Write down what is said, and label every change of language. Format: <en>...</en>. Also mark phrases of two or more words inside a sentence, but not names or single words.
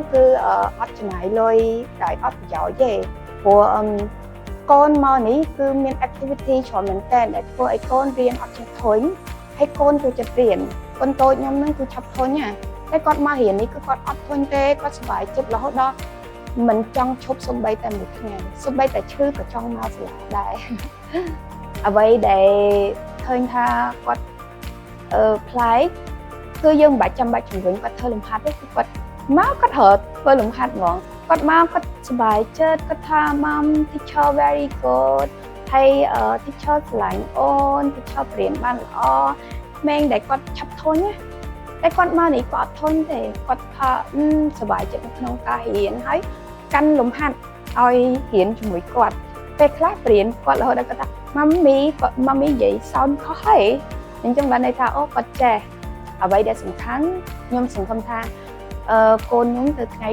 <km>គឺអត់ចំណាយលុយដោយអត់ប្រយោជន៍ទេព្រោះកូនមកនេះគឺមាន activity ច្រើនមែនទែនដែលធ្វើឲ្យកូនរៀនអត់ចេះធុញហើយកូនចូលចិត្តរៀនកូនតូចខ្ញុំហ្នឹងគឺឆាប់ធុញណាតែគាត់មករៀននេះគឺគាត់អត់ធុញទេគាត់សប្បាយចិត្តរហូតដល់មិនចង់ឈប់សំបីតែមួយថ្ងៃសំបីតែឈឺក៏ចង់មកសាលាដែរអ្វីដែលឃើញថាគាត់ប្លែក គឺយើងមិនបាច់ចាំបាច់ជំរុញគាត់ធ្វើលំហាត់ទេគឺគាត់មកគាត់រត់ធ្វើលំហាត់ហ្មងគាត់មកគាត់សប្បាយចិត្តគាត់ថា</km> <en>Mom teacher very good</en> <km>ហើយ teacher ស្រឡាញ់អូន teacher ប្រៀនបានល្អក្មេងដែលគាត់ឆាប់ធុញណាតែគាត់មកនេះគាត់អត់ធុញទេគាត់ថាសប្បាយ ចិត្តនៅក្នុងការរៀនហើយកាន់លំហាត់ឲ្យរៀនជាមួយគាត់ពេលខ្លះប្រៀនគាត់រហូតដល់គាត់ថាម៉ាមីនិយាយសោនខុសហើយអញ្ចឹងបានន័យថាអូគាត់ចេះអ្វីដែលសំខាន់ខ្ញុំសង្ឃឹមថាកូនខ្ញុំទៅថ្ងៃ</km>